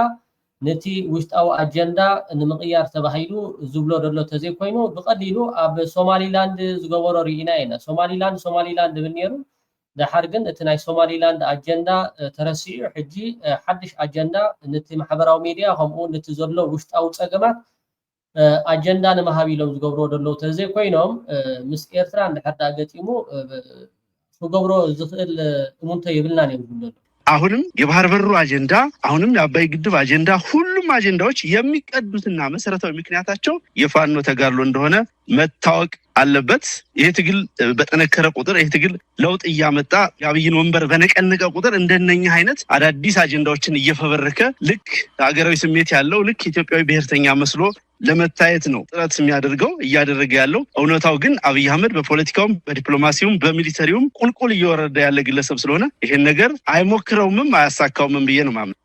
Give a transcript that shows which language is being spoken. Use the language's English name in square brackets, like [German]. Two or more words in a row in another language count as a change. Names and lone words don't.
[Tigrinya] ነቲ ውሽጣዊ አጀንዳ ንምቅያር ተባሂሉ ዝብሎ ደሎ ተዘይ ኮይኑ ብቀሊሉ ኣብ ሶማሊላንድ ዝገበሮ ርኢና ኢና። ሶማሊላንድ ብነሩ ድሓር ግን እቲ ናይ ሶማሊላንድ አጀንዳ ተረሲዑ ሕጂ ሓድሽ አጀንዳ ነቲ ማሕበራዊ ሚድያ ከምኡ ነቲ ዘሎ ውሽጣዊ ፀገማት አጀንዳ ንምሃብ ኢሎም ዝገብሮ ደሎ ተዘይ ኮይኖም ምስ ኤርትራ እንድሕር ገጢሙ ክገብሮ ዝኽእል እሙንተ ይብልናን እዮም ዝብሉ [Amharic] አሁንም የባህር በሩ አጀንዳ አሁንም የአባይ ግድብ አጀንዳ ሁሉም አጀንዳዎች የሚቀዱትና መሰረታዊ ምክንያታቸው የፋኖ ተጋድሎ እንደሆነ መታወቅ አለበት። ይሄ ትግል በጠነከረ ቁጥር ይሄ ትግል ለውጥ እያመጣ የአብይን ወንበር በነቀነቀ ቁጥር እንደነኛ አይነት አዳዲስ አጀንዳዎችን እየፈበረከ ልክ ሀገራዊ ስሜት ያለው ልክ ኢትዮጵያዊ ብሔርተኛ መስሎ ለመታየት ነው ጥረት የሚያደርገው እያደረገ ያለው። እውነታው ግን አብይ አህመድ በፖለቲካውም በዲፕሎማሲውም በሚሊተሪውም ቁልቁል እየወረደ ያለ ግለሰብ ስለሆነ ይሄን ነገር አይሞክረውምም አያሳካውምም ብዬ ነው ማምነው።